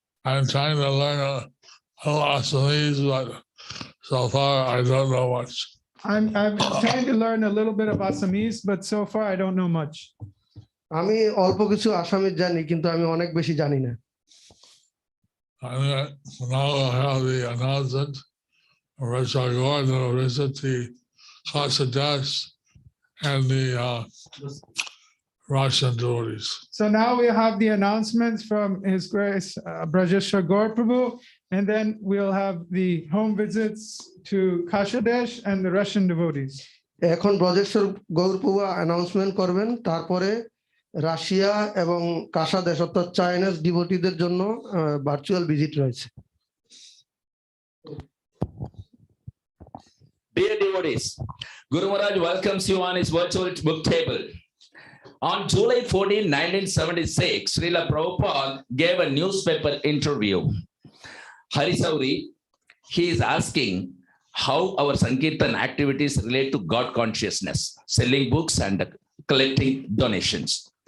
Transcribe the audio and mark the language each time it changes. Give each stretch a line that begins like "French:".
English: I'm trying to learn a little Assamese, but so far I don't know much. I'm trying to learn a little bit of Assamese, but so far I don't know much.
Bangla: আমি অল্প কিছু Assamese জানি, কিন্তু আমি অনেক বেশি জানি না।
English: Now I have the announcement of Richard Gordon will visit the Hasadas and the Russian devotees. So now we have the announcements from His Grace Brajeshwar Gaur Prabhu, and then we'll have the home visits to Kashadesh and the Russian devotees.
Bangla: এখন ব্রজেশ্বর গৌর প্রভু announcement করবেন, তারপরে Russia এবং কাশাদেশ অর্থাৎ Chinese ডিভোটিদের জন্য virtual visit রয়েছে।
English: Dear devotees, Guru Maharaj welcomes you on his virtual book table. On July 14, 1976, Srila Prabhupada gave a newspaper interview. Hari Sauri, he is asking how our Sankirtan activities relate to God consciousness, selling books and collecting donations.